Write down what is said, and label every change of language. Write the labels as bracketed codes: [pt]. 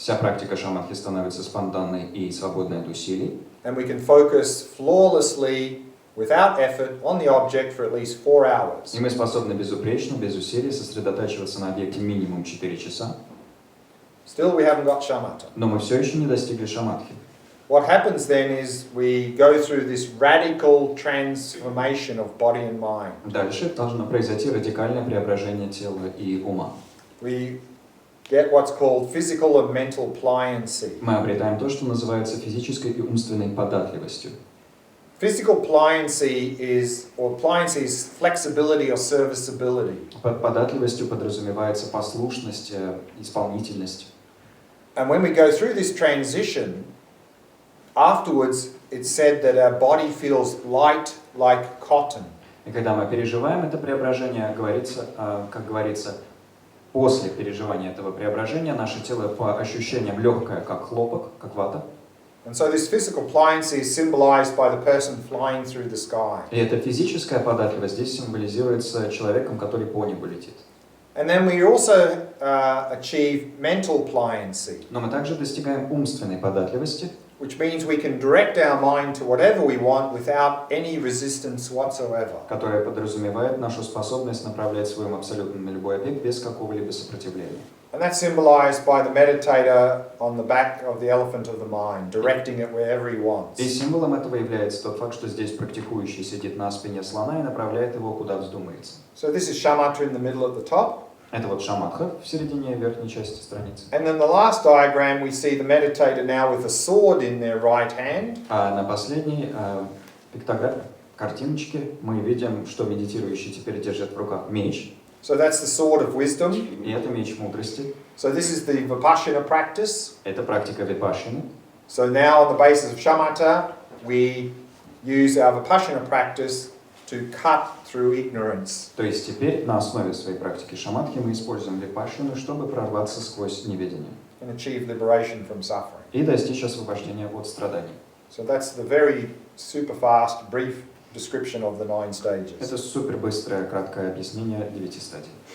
[ru] вся практика шаматхи становится спонтанной и свободной от усилий. [en] And we can focus flawlessly, without effort, on the object for at least 4 hours. [ru] И мы способны безупречно, без усилий сосредотачиваться на объекте минимум 4 часа. [en] Still, we haven't got shamatha. [ru] Но мы все еще не достигли шаматхи. [en] What happens then is we go through this radical transformation of body and mind. [ru] Дальше должно произойти радикальное преображение тела и ума. [en] We get what's called physical and mental pliancy. [ru] Мы обретаем то, что называется физической и умственной податливостью. [en] Physical pliancy is flexibility or serviceability. [ru] Под податливостью подразумевается послушность, исполнительность. [en] And when we go through this transition, afterwards it's said that our body feels light like cotton. [ru] И когда мы переживаем это преображение, как говорится, после переживания этого преображения наше тело по ощущениям легкое, как хлопок, как вата. [en] And so this physical pliancy is symbolized by the person flying through the sky. [ru] И эта физическая податливость здесь символизируется человеком, который по небу летит. [en] And then we also achieve mental pliancy, [ru] Но мы также достигаем умственной податливости, [en] which means we can direct our mind to whatever we want without any resistance whatsoever. [ru] которая подразумевает нашу способность направлять свой ум абсолютно на любой объект без какого-либо сопротивления. [en] And that's symbolized by the meditator on the back of the elephant of the mind, directing it wherever he wants. [ru] И символом этого является тот факт, что здесь практикующий сидит на спине слона и направляет его куда вздумается. [en] So this is shamatha in the middle at the top. [ru] Это вот шаматха в середине верхней части страницы. [en] And then the last diagram we see the meditator now with a sword in their right hand. [ru] А на последней картиночке мы видим, что медитирующий теперь держит в руках меч. [en] So that's the sword of wisdom. [ru] И это меч мудрости. [en] So this is the vipassana practice. [ru] Это практика випашшаны. [en] So now on the basis of shamatha, we use our vipassana practice to cut through ignorance. [ru] То есть теперь на основе своей практики шаматхи мы используем випашшану, чтобы прорваться сквозь неведение. [en] And achieve liberation from suffering. [ru] И достичь освобождения от страданий. [en] So that's the very super fast, brief description of the 9 stages. [ru] Это супер быстрое, краткое объяснение 9 стадий.